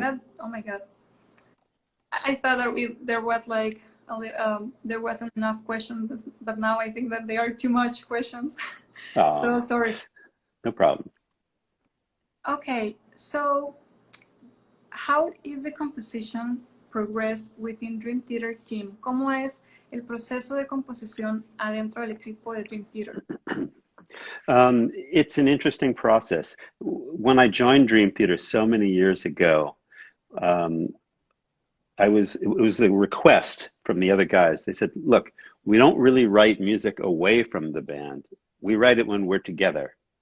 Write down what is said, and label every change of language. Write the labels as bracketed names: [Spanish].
[English] that, oh my God, I thought that there was like there wasn't enough questions, but now I think that there are too much questions. So Oh, sorry. no problem. Okay, so how is the composition progress within Dream Theater team? [Spanish] ¿Cómo es el proceso de composición adentro del equipo de Dream Theater? [English] It's an interesting process. When I joined Dream Theater so many years ago, um, it was a request from the other guys. They said, look, we don't really write music away from the band. We write it when we're together.